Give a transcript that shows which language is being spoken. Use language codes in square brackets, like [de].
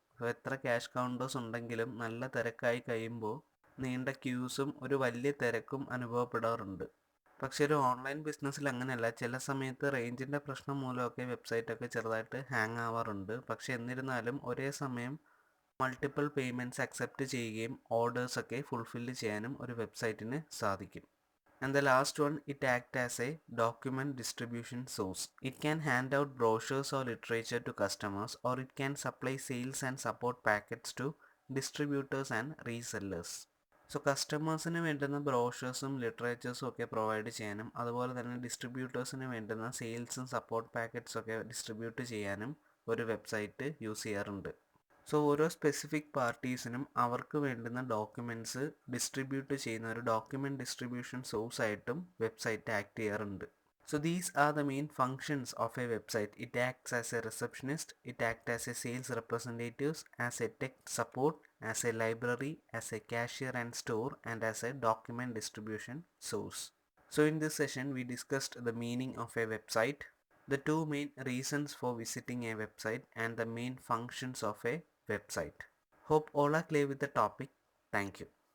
[ml] So എത്ര cash counters ഉണ്ടെങ്കിലും നല്ല തിരക്കായി കഴിയുമ്പോൾ നീണ്ട ക്യൂസും ഒരു വലിയ തിരക്കും അനുഭവപ്പെടാറുണ്ട്. പക്ഷേ ഒരു ഓൺലൈൻ ബിസിനസ്സിൽ അങ്ങനെയല്ല. ചില സമയത്ത് റേഞ്ചിൻ്റെ പ്രശ്നം മൂലമൊക്കെ വെബ്സൈറ്റൊക്കെ ചെറുതായിട്ട് ഹാങ് ആവാറുണ്ട്. പക്ഷേ എന്നിരുന്നാലും ഒരേ സമയം മൾട്ടിപ്പിൾ പേയ്മെൻറ്റ്സ് അക്സെപ്റ്റ് ചെയ്യുകയും ഓർഡേഴ്സൊക്കെ ഫുൾഫില്ല് ചെയ്യാനും ഒരു വെബ്സൈറ്റിന് സാധിക്കും. [en] And the last one, it acts as a document distribution source. It can hand out brochures or literature to customers, or it can supply sales and support packets to distributors and resellers. [ml] So കസ്റ്റമേഴ്സിന് വേണ്ടുന്ന ബ്രോഷേഴ്സും ലിറ്ററേച്ചേഴ്സും ഒക്കെ provide ചെയ്യാനും അതുപോലെ തന്നെ ഡിസ്ട്രിബ്യൂട്ടേഴ്സിന് വേണ്ടുന്ന സെയിൽസും support പാക്കറ്റ്സും ഒക്കെ distribute ചെയ്യാനും ഒരു വെബ്സൈറ്റ് യൂസ് ചെയ്യാറുണ്ട്. സോ ഓരോ സ്പെസിഫിക് പാർട്ടീസിനും അവർക്ക് വേണ്ടുന്ന ഡോക്യുമെൻറ്റ്സ് ഡിസ്ട്രിബ്യൂട്ട് ചെയ്യുന്ന ഒരു ഡോക്യുമെൻറ്റ് ഡിസ്ട്രിബ്യൂഷൻ സോഴ്സ് ആയിട്ടും വെബ്സൈറ്റ് ആക്ട് ചെയ്യാറുണ്ട്. [en] So these are the main functions of a website. It acts as a receptionist, it acts as a sales representative, as a tech support, as a library, as a cashier and store, and as a document distribution source. So in this session we discussed the meaning of a website, the two main reasons for visiting a website, and the main functions of a website. Hope all are clear with the topic. Thank you.